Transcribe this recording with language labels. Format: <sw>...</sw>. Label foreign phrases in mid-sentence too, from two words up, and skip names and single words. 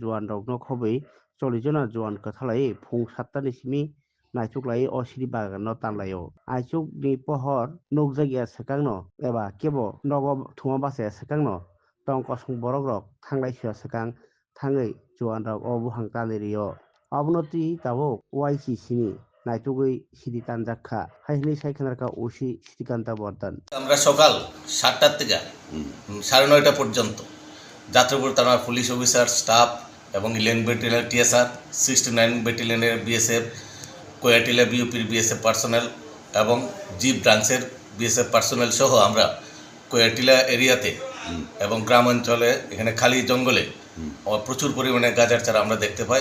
<brx>जवान रौनो खबै 40 जना जवान कथालायै फुं 7टानि सिमी नायथुकलायै असिरि बागान तानलायो आइचुक नि पहर नुक जायगाया सेकांनो एबा केबो नगो थुमा बासाया सेकांनो टंक सं बरक रक थांलाय सुया सेकां थाङै जवान रक अबुहां तालिरियो अबनति ताबो वाइसि सिनि नायथुगै सिरि तानजाखा हाइहनि साइखेनारका ओसि सिरिकान्ता बर्धन</brx> <bn>আমরা সকাল 7টা থেকে 9:30 পর্যন্ত যাত্রাপুর থানার</bn> <en>police officer staff</en> <bn>এবং 11 ব্যাটালিয়ন টিএসআর 69 ব্যাটালিয়নের বিএসএফ কোয়াটিলা বিউপির</bn> <en>BSF personnel</en> <bn>এবং জি ব্রাঞ্চের</bn> <en>BSF personnel</en> <bn>সহ আমরা কোয়াটিলা এরিয়াতে এবং গ্রামাঞ্চলে এখানে খালি জঙ্গলে প্রচুর পরিমাণে গাঁজার চারা আমরা দেখতে পাই।</bn>